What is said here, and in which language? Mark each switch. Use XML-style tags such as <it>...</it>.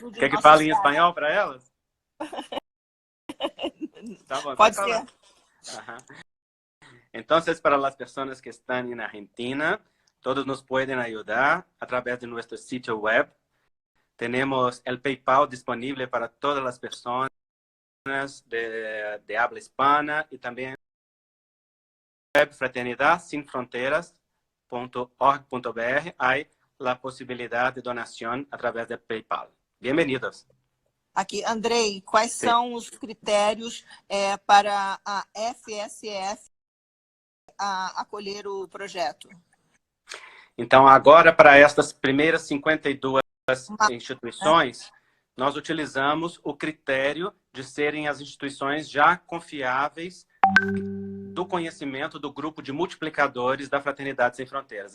<pt>Quer que fale em espanhol para elas? Tá bom, pode ser.</pt> <es>Entonces, para las personas que están en Argentina, todos nos pueden ayudar a través de nuestro sitio web. Tenemos el PayPal disponible para todas las personas de habla hispana y también web fraternidadsinfronteras.org.br hay la posibilidad de donación a través de PayPal. Bienvenidos.</es> <pt>Aqui, Andrei, quais são os critérios para a FSF acolher o projeto? Então, agora, para estas primeiras 52 instituições, nós utilizamos o critério de serem as instituições já confiáveis do conhecimento do grupo de multiplicadores da Fraternidade Sem Fronteiras.</pt>